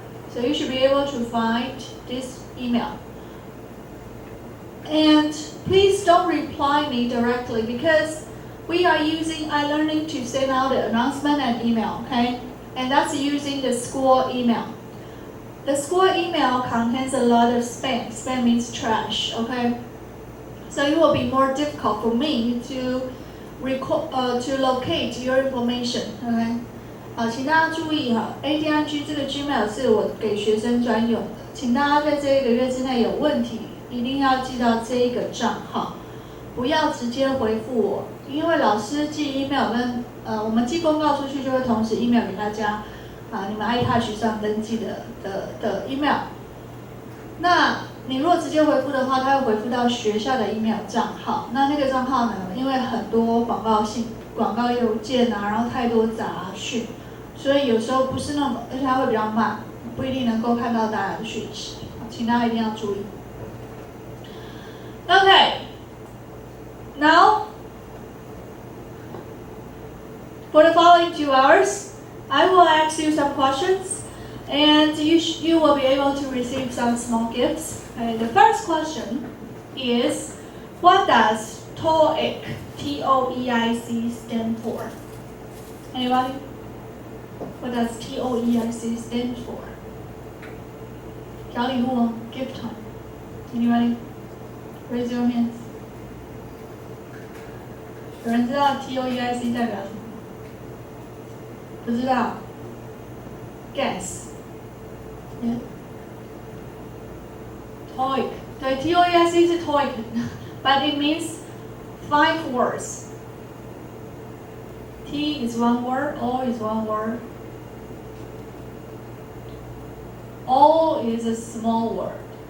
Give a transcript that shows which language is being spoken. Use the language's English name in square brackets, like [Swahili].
[English] So you should be able to find this email. And please don't reply me directly because we are using iLearning to send out the announcement and email, okay? And that's using the school email. The school email contains a lot of spam. Spam means trash, okay? So it will be more difficult for me to locate your information, okay? [Chinese] 请大家注意哈 ，ADNG 这个 Gmail 是我给学生专用的，请大家在这1个月之内有问题，一定要寄到这一个账号，不要直接回复我，因为老师寄 email 跟我们寄公告出去就会同时 email 给大家你们 iTouch 上登记的 email。那你如果直接回复的话，它会回复到学校的 email 账号。那个账号呢，因为很多广告邮件然后太多杂讯，所以有时候不是那么，而且它会比较慢，不一定能够看到大家的讯息，请大家一定要注意。 [English] Okay, now for the following 2 hours, I will ask you some questions. And you will be able to receive some small gifts. Okay, the first question is, what does TOEIC, T-O-E-I-C, stand for? Anybody? What does TOEIC stand for? [Chinese] 小礼物哦 [English] gift time. Anybody? Raise your hands. [Chinese] 有人知道 TOEIC 代表什么？不知道 ？Guess.Yeah. [English] TOEIC. [Chinese] 对 TOEIC 是 [English] TOEIC, but it means 5 words. T is 1 word, O is 1 word. all is a small word.